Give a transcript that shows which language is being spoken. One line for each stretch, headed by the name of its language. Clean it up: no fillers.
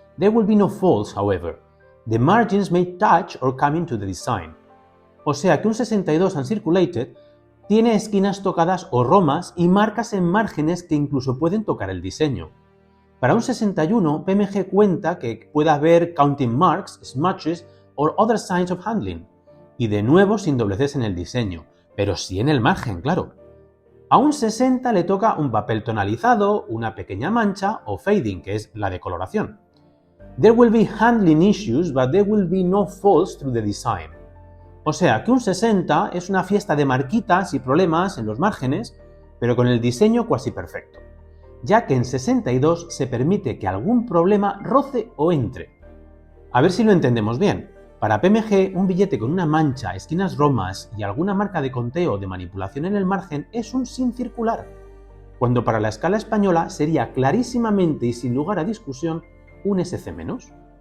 English: There will be no faults, however. The margins may touch or come into the design.
Spanish: O sea que un 62 uncirculated tiene esquinas tocadas o romas y marcas en márgenes que incluso pueden tocar el diseño. Para un 61, PMG cuenta que puede haber
English: counting marks, smudges or other signs of handling.
Spanish: Y de nuevo sin dobleces en el diseño, pero sí en el margen, claro. A un 60 le toca un papel tonalizado, una pequeña mancha o fading, que es la decoloración.
English: There will be handling issues, but there will be no faults through the design.
Spanish: O sea que un 60 es una fiesta de marquitas y problemas en los márgenes, pero con el diseño cuasi perfecto, ya que en 62 se permite que algún problema roce o entre. A ver si lo entendemos bien. Para PMG, un billete con una mancha, esquinas romas y alguna marca de conteo o de manipulación en el margen es un sin circular, cuando para la escala española sería clarísimamente y sin lugar a discusión un SC-.